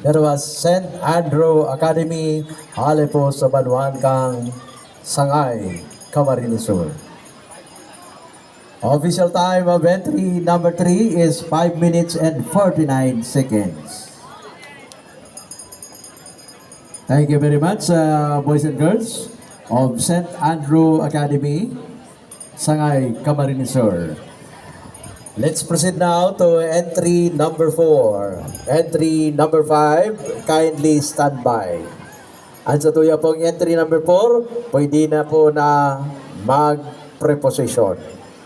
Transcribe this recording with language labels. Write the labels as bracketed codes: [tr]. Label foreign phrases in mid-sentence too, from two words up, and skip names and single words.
[en] That was St. [bik] Andrew Academy, Halipo sa Banuan kang Sagñay, Camarines Sur. [en] Official time of entry number 3 is 5 minutes and 49 seconds. Thank you very much, boys and girls of St. Andrew Academy, Sagñay, Camarines Sur. Let's proceed now to entry number 4. Entry number 5, kindly stand by. [bik] Ang sa tuya pong [en] entry number 4, [bik] pwede na po na mag-preposition.